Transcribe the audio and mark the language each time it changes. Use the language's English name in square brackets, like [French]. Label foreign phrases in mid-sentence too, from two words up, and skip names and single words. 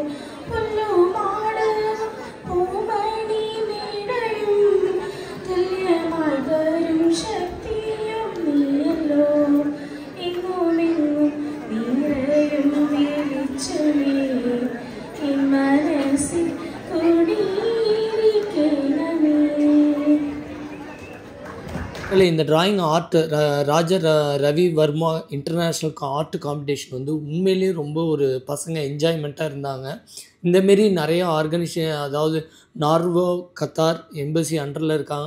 [Malayalam] പുല്ലു മാട പൂമണി മേടയും ശക്തിയും നീയല്ലോ എങ്ങുമെങ്ങും നിറയും വെളിച്ചമേ എൻ മനസ്സിൽ കുടിയിരിക്കണമേ. [Tamil] இல்லை இந்த [English] drawing art [Tamil] ராஜர் ரவி வர்மா [English] international art competition [Tamil] வந்து உண்மையிலேயே ரொம்ப ஒரு பசங்க என்ஜாய்மெண்ட்டாக இருந்தாங்க. இந்தமாரி நிறையா ஆர்கனைசேஷன், அதாவது நார்வே கத்தார் எம்பசி அண்டரில் இருக்காங்க.